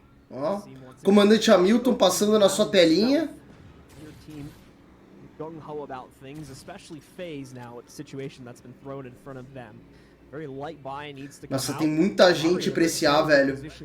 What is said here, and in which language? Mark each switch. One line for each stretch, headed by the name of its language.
Portuguese: Ó, comandante Hamilton passando na sua telinha.
English: Gung-ho about things, especially FaZe now with the situation that's been thrown in front of them. Very light buy needs to come out.
Portuguese: Nossa, tem muita gente pra esse A, velho.